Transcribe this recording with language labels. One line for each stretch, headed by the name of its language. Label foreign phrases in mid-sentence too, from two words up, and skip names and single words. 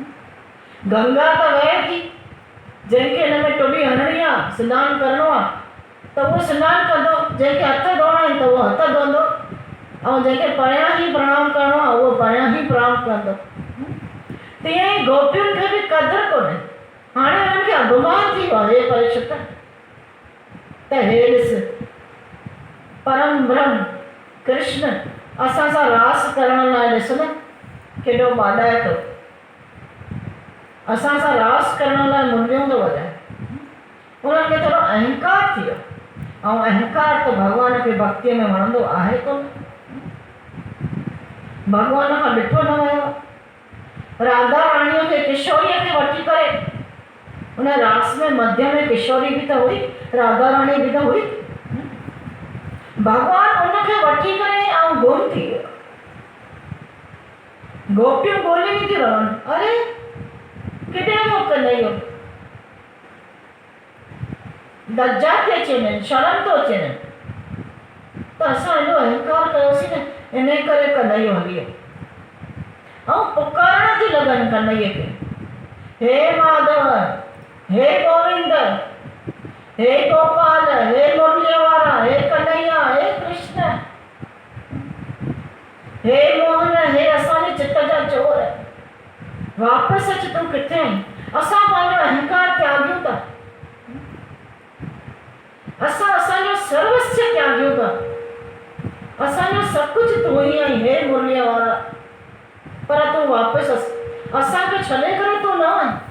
Sindhi: गंगा त वहे थी, जंहिंखे हिन में टुॿी हणणी आहे, सनानु करिणो आहे, त उहो सनानु कंदो। जंहिंखे हथ धोइणा आहिनि त उहो हथ धोईंदो, ऐं जंहिंखे परियां ई प्रणाम करिणो आहे उहो परियां ई प्रणाम कंदो। तीअं ई गोपियुनि खे बि क़दुरु कोन्हे। हाणे हुननि खे अभिमान थी वियो आहे। हे परीक्षित, त हे ॾिस, परम ब्रह्म कृष्ण असां सां रास करण लाइ ॾिस न केॾो ॿाॾाए थो। असां सां रास करण लाइ मुंडियूं थो वॼाए। उन्हनि खे थोरो अहंकार थी वियो, ऐं अहंकार त भॻवान खे भक्तीअ में वणंदो आहे कोन। भॻवान खां ॾिठो न वियो। राधा राणीअ खे, किशोरीअ खे वठी करे, उन रास में मध्य में किशोरी बि त हुई, राधा राणी बि त हुई। भॻवान उनखे वठी करे ऐं गुम थी वियो। गोपियूं ॻोल्हियूं थी रहनि, अरे किथे वियो कन्हैयो? लज्जा थी अचे वञे, शर्म थो अचे वञे, त असां एॾो अहंकार कयोसीं न, इन करे कन्हैयो हली वियो। ऐं पुकारण थी लॻनि कन्हैये खे, हे माधव, हे गोविंद, हे गोपाल, हे मुरलीअ वारा, हे कन्हैया, हे कृष्ण, हे मोहन, हे असांजे चित्त जा चोर, वापसि अच, तूं किथे आहीं? असां पंहिंजो अहंकार त्यागियूं था, असां असांजो सर्वस्व त्यागियूं था, असांजो सभु कुझु तूं ई आहीं, हे मुरलीअ वारा, पर तूं वापसि असांखे छॾे करे तूं न वञ।